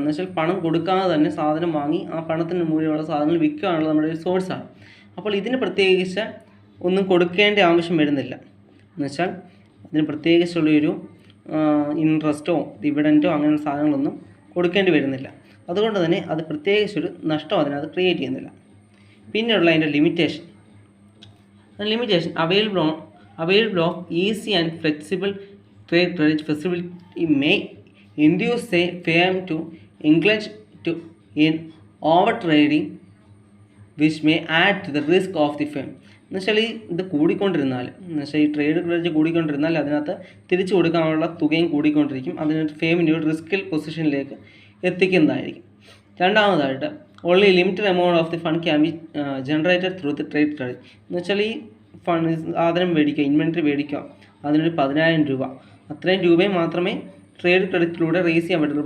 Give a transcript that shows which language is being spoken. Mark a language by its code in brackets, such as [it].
[ml] എന്ന് വെച്ചാൽ പണം കൊടുക്കാതെ തന്നെ സാധനം വാങ്ങി ആ പണത്തിന് മൂല്യമുള്ള സാധനങ്ങൾ വിൽക്കുകയാണല്ലോ നമ്മുടെ ഒരു സോഴ്സാണ്. അപ്പോൾ ഇതിന് പ്രത്യേകിച്ച് ഒന്നും കൊടുക്കേണ്ട ആവശ്യം വരുന്നില്ല. എന്നുവെച്ചാൽ അതിന് പ്രത്യേകിച്ചുള്ളൊരു ഇൻട്രസ്റ്റോ ഡിവിഡൻറ്റോ അങ്ങനെയുള്ള സാധനങ്ങളൊന്നും കൊടുക്കേണ്ടി വരുന്നില്ല. അതുകൊണ്ട് തന്നെ അത് പ്രത്യേകിച്ചൊരു നഷ്ടം അതിനകത്ത് ക്രിയേറ്റ് ചെയ്യുന്നില്ല. പിന്നെയുള്ള അതിൻ്റെ [en] Limitation available of easy and flexible trade credit facility may induce a firm to engage in overtrading which may add to the risk of the firm. [ml] എന്നുവെച്ചാൽ ഇത് കൂടിക്കൊണ്ടിരുന്നാൽ, എന്നുവെച്ചാൽ ഈ ട്രേഡ് ക്രെഡിറ്റ് കൂടിക്കൊണ്ടിരുന്നാൽ അതിനകത്ത് തിരിച്ചു കൊടുക്കാനുള്ള തുകയും കൂടിക്കൊണ്ടിരിക്കും, അതിന് ഫേമിൻ്റെ ഒരു റിസ്കൽ പൊസിഷനിലേക്ക് എത്തിക്കുന്നതായിരിക്കും. [en] രണ്ടാമതായിട്ട്, only limited amount of the fund can be generated through the trade credit. [ml] എന്നുവെച്ചാൽ ഈ ഫണ്ട് സാധനം മേടിക്കുക, ഇൻവെൻട്രി മേടിക്കുക, അതിനൊരു 10,000 രൂപ, അത്രയും രൂപയും മാത്രമേ ട്രേഡ് ക്രെഡിറ്റിലൂടെ റേസ് ചെയ്യാൻ പറ്റുള്ളൂ.